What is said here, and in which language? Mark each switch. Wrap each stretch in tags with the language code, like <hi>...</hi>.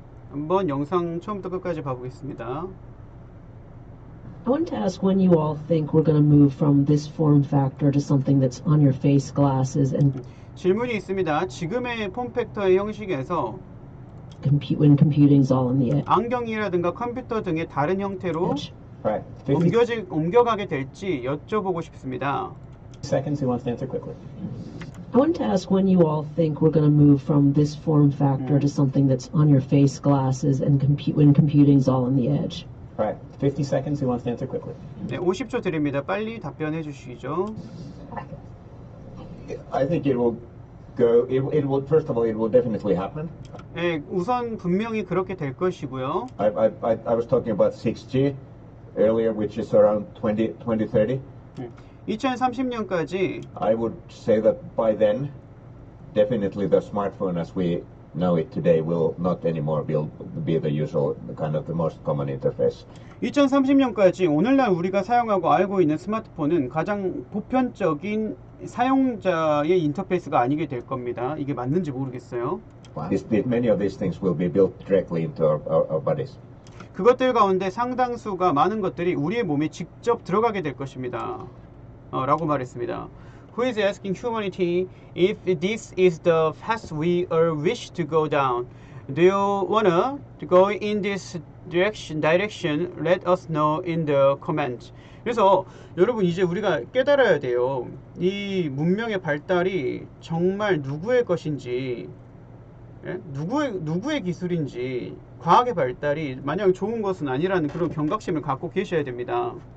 <ko>한번 영상 처음부터 끝까지 봐보겠습니다.</ko> <en>I wanted to ask when you all think we're going to move from this form factor to something that's on your face glasses and</en> <ko>질문이 있습니다. 지금의 폼팩터의 형식에서</ko> <en>when computing's all on the edge.</en> <ko>안경이라든가 컴퓨터 등의 다른 형태로</ko> <en>Right.</en> <ko>옮겨가게 될지 여쭤보고 싶습니다.</ko> <en>Seconds. Who wants to answer quickly? I wanted to ask when you all think we're going to move from this form factor to something that's on your face glasses and when computing's all on the edge. Right. 50 seconds. Who wants to answer quickly?</en> <ko>네, 50초 드립니다. 빨리 답변해 주시죠.</ko> <en>I think it will go. It will. First of all, it will definitely happen.</en> <ko>네, 우선 분명히 그렇게 될 것이고요.</ko> <en>I was talking about 6G earlier, which is around 2030.</en> <ko>2030년까지</ko> <en>I would say that by then, definitely the smartphone as we know it today will not anymore be the usual kind of the most common interface.</en> <ko>2030년까지 오늘날 우리가 사용하고 알고 있는 스마트폰은 가장 보편적인 사용자의 인터페이스가 아니게 될 겁니다. 이게 맞는지 모르겠어요.</ko> <en>Many of these things will be built directly into our bodies.</en> <ko>그것들 가운데 상당수가 많은 것들이 우리의 몸에 직접 들어가게 될 것입니다. 라고 말했습니다.</ko> <en>Who is asking humanity if this is the path we all wish to go down? Do you wanna go in this direction? Let us know in the comment.</en> <ko>그래서 여러분 이제 우리가 깨달아야 돼요. 이 문명의 발달이 정말 누구의 것인지, 예? 누구의 기술인지, 과학의 발달이 마냥 좋은 것은 아니라는 그런 경각심을 갖고 계셔야 됩니다.</ko>